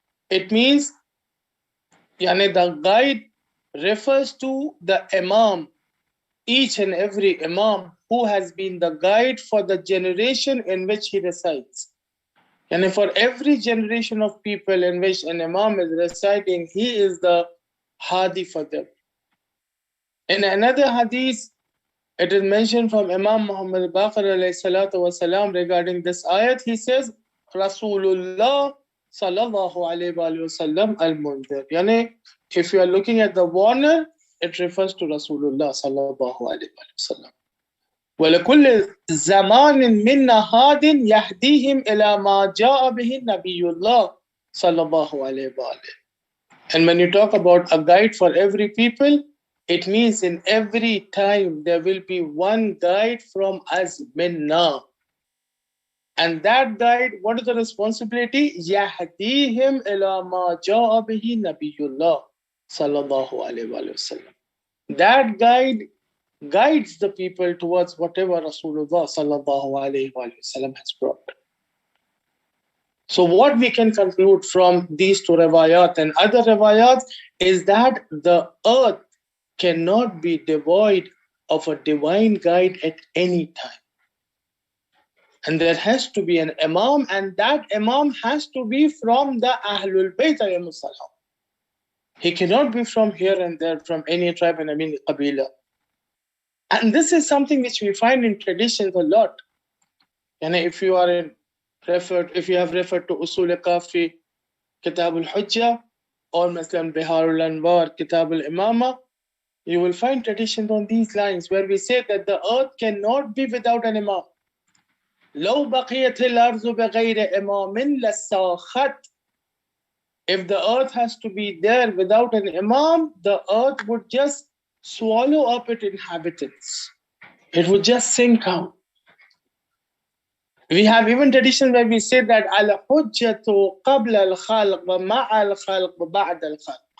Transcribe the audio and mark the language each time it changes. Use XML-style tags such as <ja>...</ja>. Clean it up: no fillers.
<en>It means, yani the guide refers to the Imam, each and every Imam who has been the guide for the generation in which he resides. And for every generation of people in which an Imam is residing, he is the Hadi for them. In another hadith, it is mentioned from Imam Muhammad Baqir alayhi salatu wasalam regarding this ayat. He says, Rasulullah sallallahu alayhi wa sallam al-Mundir. Yani, if you are looking at the warner, it refers to Rasulullah sallallahu alayhi wa sallam.</en> <ar>وَلَكُلِّ زَمَانٍ مِنَّا هَادٍ يَهْدِيهِمْ إِلَى مَا جَاءَ بِهِ نَبِيُّ اللَّهِ صَلَّى اللَّهُ عَلَيْهِ وَآلِهِ.</ar> <en>And when you talk about a guide for every people, It means in every time there will be one guide from us, minna. And that guide, what is the responsibility?</en> <ar>يَهْدِيهِمْ إِلَى مَا جَاءَ بِهِ نَبِيُّ اللَّهِ sallallahu alayhi wa sallam.</ar> <en>That guide guides the people towards whatever Rasulullah sallallahu alayhi wa sallam has brought. So what we can conclude from these two riwayat and other riwayat is that the earth cannot be devoid of a divine guide at any time. And there has to be an Imam, and that Imam has to be from the Ahlul Bayt alayhimus salam. He cannot be from here and there, from any tribe and Qabila. And this is something which we find in traditions a lot. And if you have referred to Usul Kafi, Kitab al-Hujjah, or Muslim Bihar al-Anwar, Kitab al-Imama, you will find traditions on these lines where we say that the earth cannot be without an Imam.</en> <ar>لو بقيت الأرض بغير إمام لساخت.</ar> <en>If the earth has to be there without an Imam, the earth would just swallow up its inhabitants. It would just sink out. We have even tradition where we say that</en> <ar>al-hujjatu qabla al-khalq wa ma'a al-khalq wa ba'da al-khalq.</ar>